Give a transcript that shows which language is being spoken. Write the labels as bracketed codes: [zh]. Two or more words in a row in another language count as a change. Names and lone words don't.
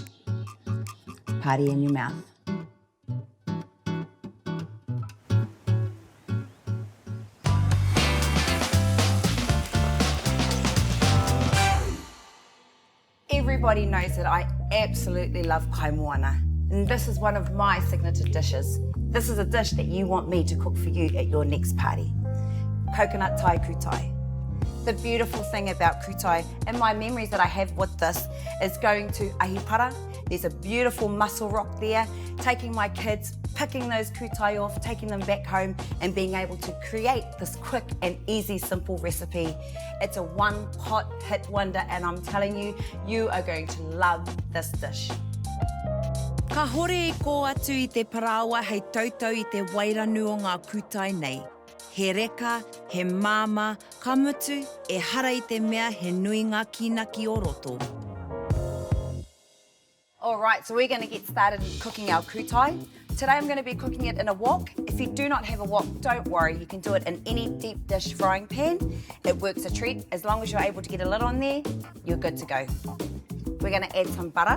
[en] Party in your mouth. Everybody knows that I absolutely love [mi] kai moana. [en] And this is one of my signature dishes. This is a dish that you want me to cook for you at your next party. Coconut Thai kutai. The beautiful thing about kutai and my memories that I have with this is going to Ahipara. There's a beautiful mussel rock there, taking my kids, picking those kutai off, taking them back home and being able to create this quick and easy, simple recipe. It's a one-pot hit wonder and I'm telling you, you are going to love this dish. [mi] Ka hore e ko atu I te parawa hei tautau I te wairanu o ngā kutai nei. he reka, he māma, ka mutu, e hara I te mea he nui ngā kinaki o roto. [en] All right, so we're going to get started cooking our kutai. Today I'm going to be cooking it in a wok. If you do not have a wok, don't worry. You can do it in any deep dish frying pan. It works a treat. As long as you're able to get a lid on there, you're good to go. We're going to add some butter.